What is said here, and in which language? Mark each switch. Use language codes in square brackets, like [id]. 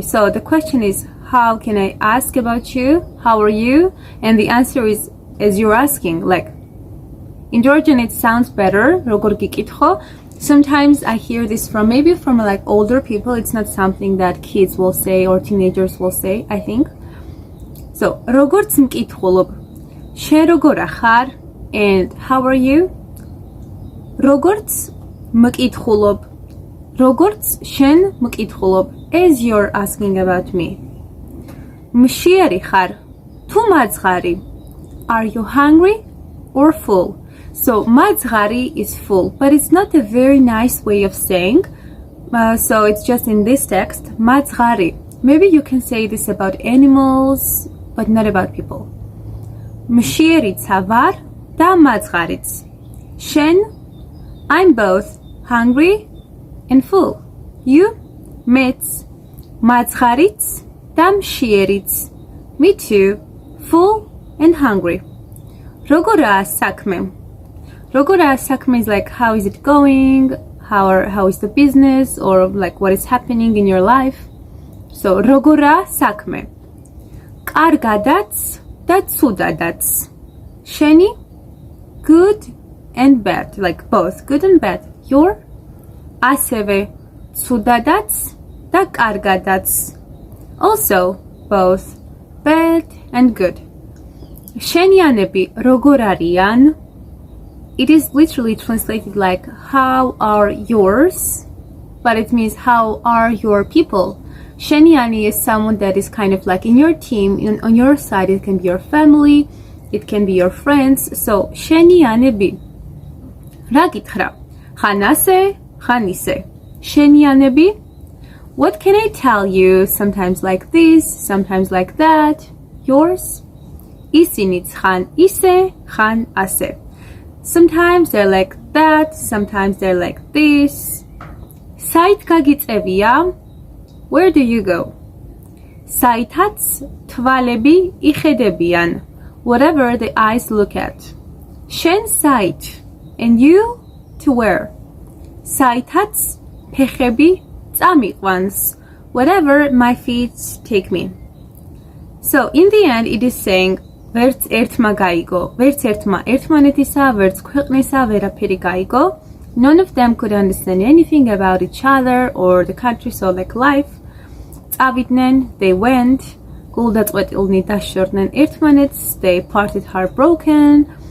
[en] So the question is, how can I ask about you? How are you? And the answer is, as you're asking. Like, in Georgian it sounds better. [ka] როგორ გიკითხო. [en] Sometimes I hear this from maybe from like older people. It's not something that kids will say or teenagers will say, I think. [ka] So, როგორც მკითხულობ. შენ როგორა ხარ? [en] And how are you? [ka] როგორც მკითხულობ. როგორც შენ მკითხულობ. [en] As you're asking about me. [ka] მშიერი ხარ თუ მაძღარი? [en] Are you hungry or full? So maძღარი is full, but it's not a very nice way of saying. So it's just in this text, მაძღარი. Maybe you can say this about animals, but not about people. [ka] მშიერიცა ვარ და მაძღარიც. შენ? [en] I'm both hungry and full. You? [ka] მეც. მაძღარიც და მშიერიც. [en] Me too, full and hungry. [ka] როგორა საქმე? როგორა საქმე [en] is like how is it going, how is the business, or like what is happening in your life. [ka] So როგორა საქმე? კარგადაც და ცუდადაც. შენი? [en] Good and bad, like both good and bad. Your? [ka] ასევე ცუდადაც და კარგადაც. [en] Also both bad and good. [ka] შენიანები როგორ არიან? [en] It is literally translated like how are yours, but it means how are your people. Sheniani is someone that is kind of like in your team, on your side. It can be your family, it can be your friends. So შენიანები. [ka] რა გითხრა? ხან ასე, ხან ისე. შენიანები? [en] What can I tell you? Sometimes like this, sometimes like that. Yours? [ka] ისინიც ხან ისე, ხან ასე. [en] Sometimes they're like that, sometimes they're like this. [ka] საით გაგიწევია? [en] Where do you go? [ka] საითაც თვალები იხედებიან. [en] Whatever the eyes look at. [ka] შენ საით? [en] And you? To where? [ka] საითაც ფეხები წამიყვანს. [en] Wherever my feet take me. So in the end it is saying [ka] ვერც ერთმა გაიგო, ვერც ერთმა ერთმანეთისა, ვერც ქვეყნისა ვერაფერი გაიგო. [en] None of them could understand anything about each other or the country, so like life. [ka] წავიდნენ, [en] they went, [ka] გულდაწყვეტილნი დაშორდნენ ერთმანეთს, [en] they parted heartbroken.